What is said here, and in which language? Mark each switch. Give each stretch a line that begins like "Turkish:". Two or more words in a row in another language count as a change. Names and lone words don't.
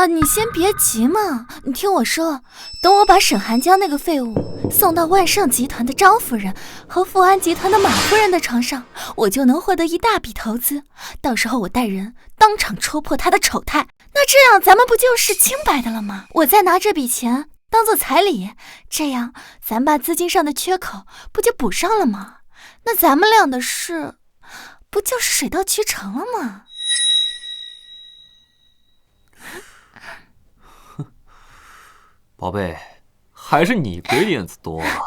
Chinese: 哎呀，你先別急嘛，你聽我說，等我把沈寒江那個廢物送到萬盛集團的張夫人和富安集團的馬夫人的床上，我就能獲得一大筆投資，到時候我帶人當場戳破他的醜態，那這樣咱們不就是清白的了嗎？我再拿這筆錢當做彩禮，這樣咱把資金上的缺口不就補上了嗎？那咱們倆的事不就是水到渠成了嗎？寶貝，還是你給臉子多啊。